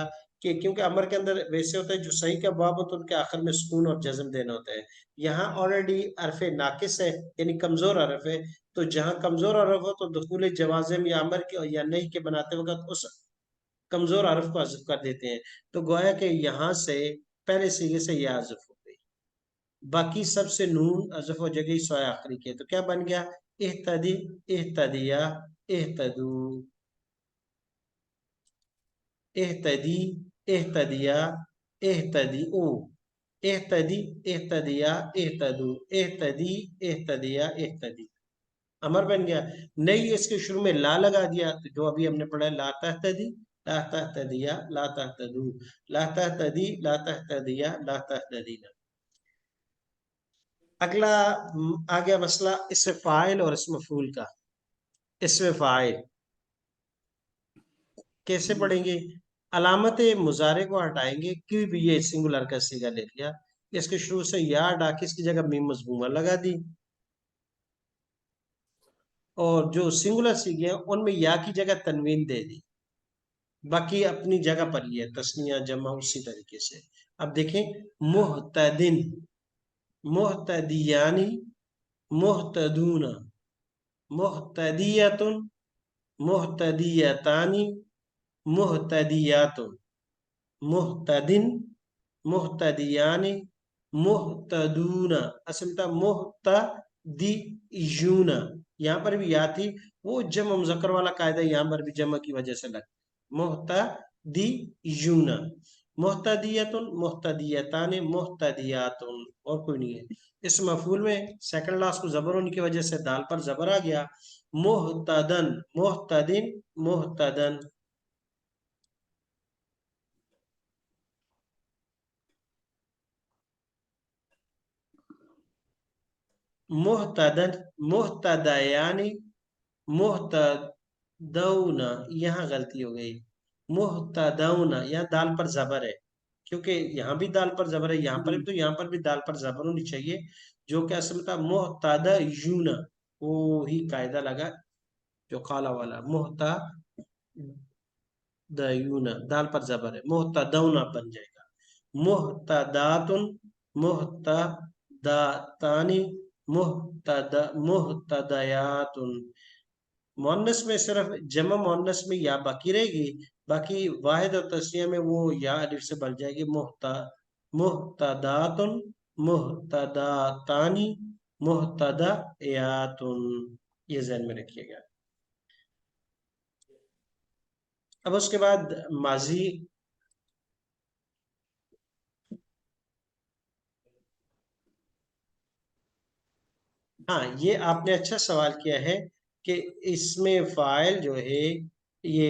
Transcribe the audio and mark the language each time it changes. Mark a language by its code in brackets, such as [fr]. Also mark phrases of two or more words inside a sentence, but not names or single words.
[ur] کہ کیونکہ امر کے اندر ویسے ہوتا ہے جو صحیح کا باب ہوتا ہے ان کے آخر میں سکون اور جزم دینا ہوتا ہے یہاں آلریڈی حرف ناقص ہے یعنی کمزور حرف ہے تو جہاں کمزور حرف ہو تو دخول جوازم یا امر کے یا نہیں کے بناتے وقت اس کمزور حرف کو حذف کر دیتے ہیں تو گویا کہ یہاں سے پہلے سیغے سے یہ حذف ہو گئی باقی سب سے نون حذف ہو جائے گی سوائے آخری کے تو کیا بن گیا [ar] اہتدی اہتدیا اہتدو اہتدی اہتدیا اہتدیو اہتدی اہتدیا اہتدو اہتدی اہتدیا اہتدی [ur] امر بن گیا نہیں اس کے شروع میں لا لگا دیا تو جو ابھی ہم نے پڑھا [ar] لا تہتدی لا تہتدیا لا تہتدو لا تہتدی لا تہتدیا لا تہتدینا [ur] اگلا آ گیا مسئلہ اسم فاعل اور اسم مفعول کا اسم فاعل کیسے پڑھیں گے علامت مضارع کو ہٹائیں گے کیوں بھی یہ سنگولر کا صیغہ لے لیا اس کے شروع سے یا ڈاک اس کی جگہ میم مضمومہ لگا دی اور جو سنگولر صیغے ہیں ان میں یا کی جگہ تنوین دے دی باقی اپنی جگہ پر ہی ہے تسنیہ جمع اسی طریقے سے اب دیکھیں [ar] محتدن محتدیانی محتدون محتدیت محتدیتانی محتدیات محتدن محتدیانی محتدون [ur] اصل تھا محتدیون یہاں پر بھی یا تھی وہ جمع مذکر والا قاعدہ یہاں پر بھی جمع کی وجہ سے لگ [ar] محتدیون محتدیت محتدیتان محتدیات [ur] اور کوئی نہیں ہے اس مفعول میں سیکنڈ لاسٹ کو زبر ہونے کی وجہ سے دال پر زبر آ گیا [ar] محتدن محتدن محتدن محتدن محتدیانی محتدون [ur] یہاں غلطی ہو گئی محتدون یہاں دال پر زبر ہے کیونکہ یہاں بھی دال پر زبر ہے یہاں پر بھی تو یہاں پر بھی دال پر زبر ہونی چاہیے جو کہ اصل تھا محتدیون وہی قاعدہ لگا جو قالا والا محتدیون دال پر زبر ہے محتدون بن جائے گا [ar] محتدات محتداتانی محتدیات [ur] مؤنث میں صرف جمع مؤنث میں یا باقی رہے گی باقی واحد اور تسنیہ میں وہ یا الف سے بن جائے گی [ar] محتدات محتداتانی محتدیات [ur] یہ ذہن میں رکھیے گا اب اس کے بعد ماضی ہاں یہ آپ نے اچھا سوال کیا ہے کہ اس میں فاعل جو ہے یہ